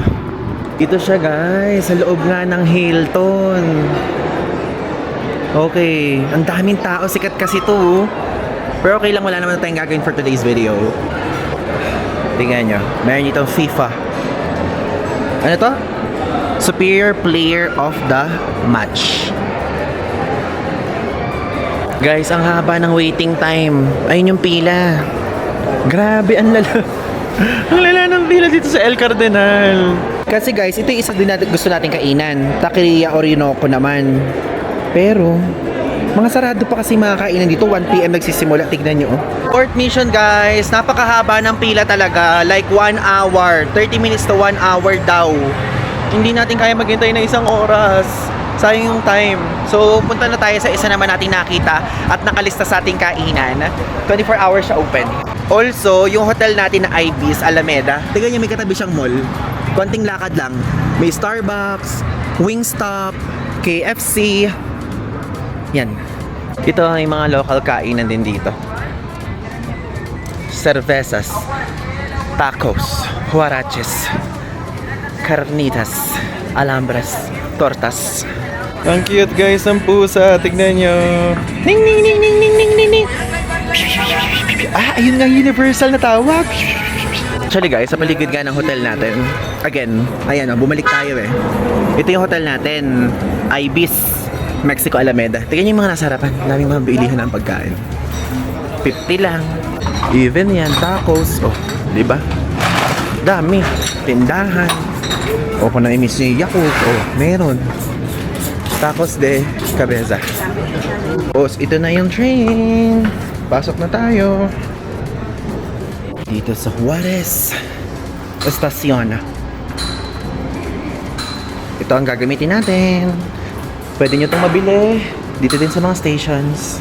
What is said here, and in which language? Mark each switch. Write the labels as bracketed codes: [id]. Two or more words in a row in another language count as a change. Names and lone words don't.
[tl] Dito siya, guys. Sa loob nga ng Hilton. Okay. Ang daming tao. Sikat kasi to. Pero okay lang. Wala naman tayong gagawin [en] for today's video. [tl] Tingnan nyo. Meron itong FIFA. Ano to? [en] Superior Player of the Match. [tl] Guys, ang haba ng waiting time. Ayun yung pila. Grabe, ang lala. Ang lala ng pila dito sa El Cardenal. Kasi guys, ito yung isa din natin gusto nating kainan. Taqueria Orinoco naman. Pero, mga sarado pa kasi mga kainan dito. 1 PM nagsisimula. Tignan nyo. Court mission guys. Napakahaba ng pila talaga. [en] Like 1 hour. 30 minutes to 1 hour daw. [tl] Hindi natin kaya maghintay na 1 oras. Sayang yung time. So, punta na tayo sa isa naman nating nakita at nakalista sa ating kainan. 24 hours siya open. Also, yung hotel natin na Ibis Alameda. Tignan nyo, may katabi siyang mall. Konting lakad lang. May Starbucks, Wingstop, KFC. Yan. Ito ay mga local kainan din dito. [es] Cervezas, tacos, huaraches, carnitas, alambras, tortas. [tl] Ang cute guys ng pusa. Tignan nyo. Ning ning ning ning ning ning ning ning. Ah, ayun nga universal na tawag. Actually guys, sa paligid nga ng hotel natin. Again, ayan bumalik tayo eh. Ito yung hotel natin. Ibis, Mexico Alameda. Tignan nyo yung mga nasa harapan. Daming mga bilihan ng pagkain. 50 lang. Even yan, tacos. Oh, di ba? Dami. Tindahan. O kung na-miss nyo yung Yakult. Oh, meron. [es] Tacos de cabeza. [tl] Tapos ito na yung train. Pasok na tayo. Dito sa Juarez Estacion. Ito ang gagamitin natin. Pwede nyo itong mabili dito din sa mga stations.